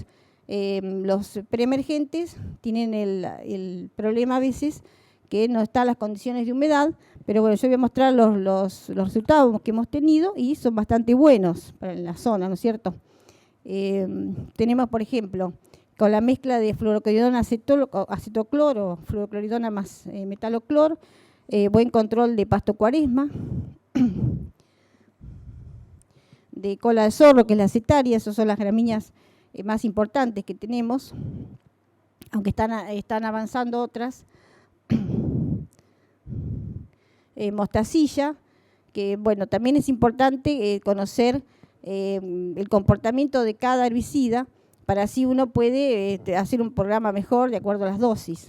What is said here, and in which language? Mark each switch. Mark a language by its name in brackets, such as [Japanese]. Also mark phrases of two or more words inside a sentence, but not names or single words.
[Spanish] Los preemergentes tienen el problema a veces que no están las condiciones de humedad, pero bueno, yo voy a mostrar los resultados que hemos tenido y son bastante buenos para la zona, ¿no es cierto? Tenemos, por ejemplo, con la mezcla de fluorocloridona acetocloro, fluorocloridona más metaloclor, buen control de pasto cuaresma, de cola de zorro, que es la cetaria, esas son las gramíneas más importantes que tenemos, aunque están avanzando otras. Mostacilla, que bueno, también es importante conocer el comportamiento de cada herbicida, para así uno puede hacer un programa mejor de acuerdo a las dosis.